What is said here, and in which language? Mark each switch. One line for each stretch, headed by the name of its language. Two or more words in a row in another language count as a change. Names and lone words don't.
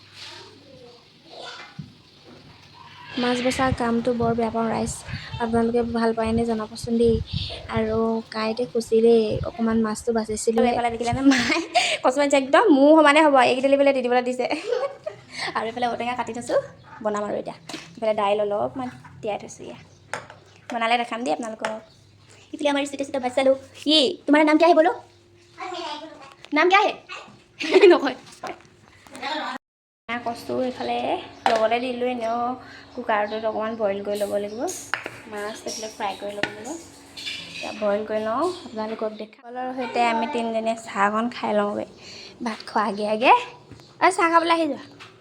Assamese: মাছ বচা কামটো বৰ বেয়া পাওঁ ৰাইজ, আপোনালোকে ভাল পায়নে জনাবচোন দেই। আৰু কাঁইতে খুচি দেই অকণমান মাছটো বাচিছিলোঁ। এইফালে দেখিলে নে মায়ে কচু আনিছে, একদম মোৰ সমানে হ'ব, এইকেইডালি বোলে দি দিবলৈ দিছে। আৰু এইফালে ঔটেঙা কাটি থৈছোঁ, বনাম আৰু এতিয়া। এইফালে দাইল অলপমান তিয়াই থৈছোঁ, এয়া বনালে দেখাম দেই আপোনালোকক।
Hindi: इसलिए हमारी छोटे छोटे बच्चा लोग, ये तुम्हारा नाम क्या है बोलो, नाम क्या है?
Assamese: नकय কচু এইফালে লগতে দিলোঁ, এনেও কুকাৰটোত অকণমান বইল কৰি ল'ব লাগিব। মাছ এইফালে ফ্ৰাই কৰি ল'ব লাগিব, এতিয়া বইল কৰি লওঁ, আপোনালোকক দেখাম। কলৰ সৈতে আমি তিনিজনীয়ে চাহকণ খাই লওঁগৈ ভাত খোৱা আগে। চাহ খাবলৈ আহি যোৱা।